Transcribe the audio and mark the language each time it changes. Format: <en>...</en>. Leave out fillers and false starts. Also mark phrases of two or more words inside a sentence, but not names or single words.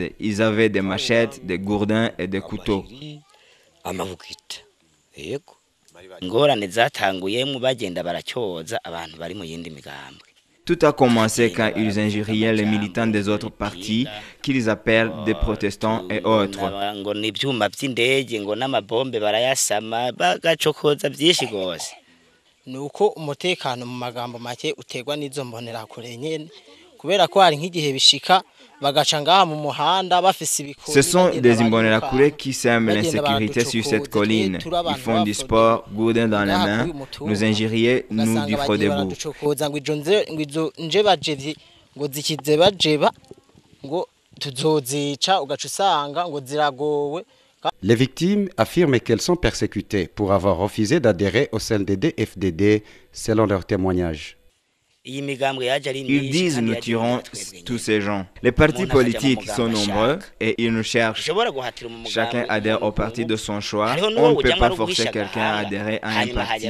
<fr>Ils avaient des machettes, des gourdins et des couteaux. Tout a commencé quand ils injuriaient les militants des autres partis, qu'ils appellent des protestants et autres.</fr> <rn>Nuko umutekano mu magambo make utegwa n'izo mbonerakure nyene kubera ko hari nk'igihe bishika bagaca ngaha mu muhanda bafise ibikoni.</rn> <fr>Ce sont des Imbonerakure qui sèment l'insécurité sur cette colline. Ils font du sport, gourdin dans les mains, nous injurier, nous du Frodebu.</fr> <rn>Ngwizo nje bajevye ngo zikize bajeba ngo tuzozica ugaca usanga ngo ziragowe.</rn> <fr>Les victimes affirment qu'elles sont persécutées pour avoir refusé d'adhérer au CNDD-FDD selon leurs témoignages. Ils disent nous tuerons tous ces gens. Les partis politiques sont nombreux et ils nous cherchent. Chacun adhère au parti de son choix. On ne peut pas forcer quelqu'un à adhérer à un parti.</fr>